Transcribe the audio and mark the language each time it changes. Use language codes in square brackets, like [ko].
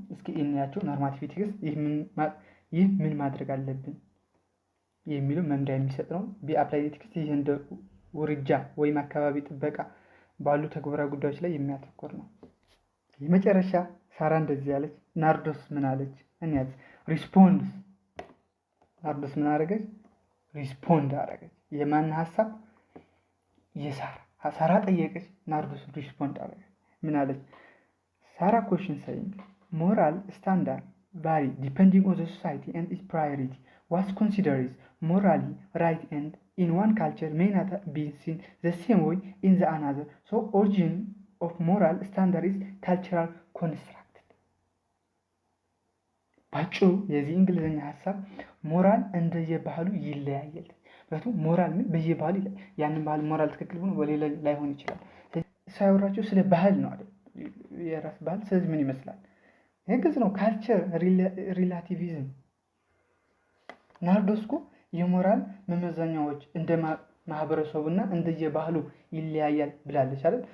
[am] እስኪ እንያቸው። ኖርማቲቭ ኢቲክስ ይህ ምን ማድረግ አለብን የሚለው መምሪያ የሚሰጥ ነው። ቢ አፕላይድ ኢቲክስ ይህ እንደ ውርጃ ወይም አካባቢ ጥበቃ ባሉ ተግባራዊ ጉዳዮች ላይ የሚያተኮር ነው። የመጨረሻ ሳራ እንደዚህ ያለች። ናርዶስ ምን አለች? እንያዝ። ሪስፖንድስ። ናርዶስ ምን አደረገች? ሪስፖንድ አደረገች። የማን ሀሳብ? የሳራ። ሳራ ጠየቀች፣ ናርዶስ ሪስፖንድ አደረገች። ምን አለች? [en] ሳራ ኮሽን saying moral standard vary depending on the society and its priority. What's considered morally right and in one culture may not be seen the same way in the another. So origin of moral standard is cultural construct. [am] ባጭሩ የዚህ እንግሊዝኛ ሀሳብ ሞራል እንደየባህሉ ይለያያል። ምክንያቱም ሞራል በየባህሉ ያንን ባህል ሞራል ትክክል ሆኖ በሌላ ላይሆን ይችላል። ሳይወራቸው ስለ ባህል ነው አይደል? የራስ ባህል። ስለዚህ ምን ይመስላል? ይሄ ግልጽ ነው። ካልቸር ሪላቲቪዝም። ናርዶስ እኮ የሞራል መመዘኛዎች እንደ ማህበረሰቡና እንደየባህሉ ይለያያል ብላለች አይደል?